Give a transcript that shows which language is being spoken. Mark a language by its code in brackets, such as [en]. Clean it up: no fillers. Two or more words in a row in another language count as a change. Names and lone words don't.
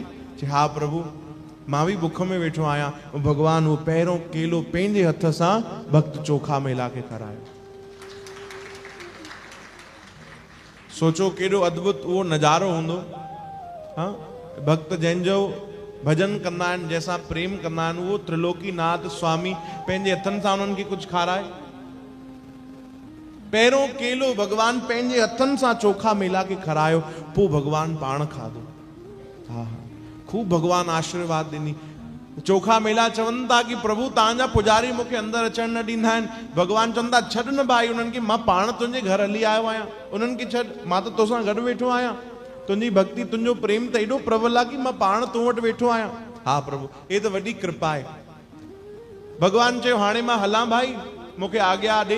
[sd] चए, हा प्रभु मां बि बुख में वेठो आहियां। भगवान वो पहिरों केलो पंहिंजे हथ सां भक्त चोखा मेला खे खारायो। सोचो केॾो अद्भुत उहो नज़ारो हूंदो। हाँ, भक्त जंहिंजो भजन कंदा आहिनि, जंहिंसां प्रेम कंदा आहिनि, उहो त्रिलोकीनाथ स्वामी पंहिंजे हथनि सां उन्हनि खे कुझु खाराए। पहिरों केलो भगवान पंहिंजे हथनि सां चोखा मेला खे खारायो, पोइ भगवान पाण खाधो। हा, खूब भगवान आशीर्वाद ॾिनी। चोखा मेला चवनि था कि प्रभु तव्हांजा पुजारी मूंखे अंदरि अचणु न ॾींदा आहिनि। भगवान चवनि था, छॾ न भाई उन्हनि खे, मां पाण तुंहिंजे घर हली आयो आहियां, उन्हनि खे छॾ, मां त तोसां गॾु वेठो आहियां। तुंहिंजी भक्ति, तुंहिंजो प्रेम त एॾो प्रबल आहे कि मां पाण तूं वटि वेठो आहियां। हा प्रभु, हे त वॾी कृपा आहे। भगवान चयो, हाणे मां हलां भाई, मूंखे आज्ञा ॾे।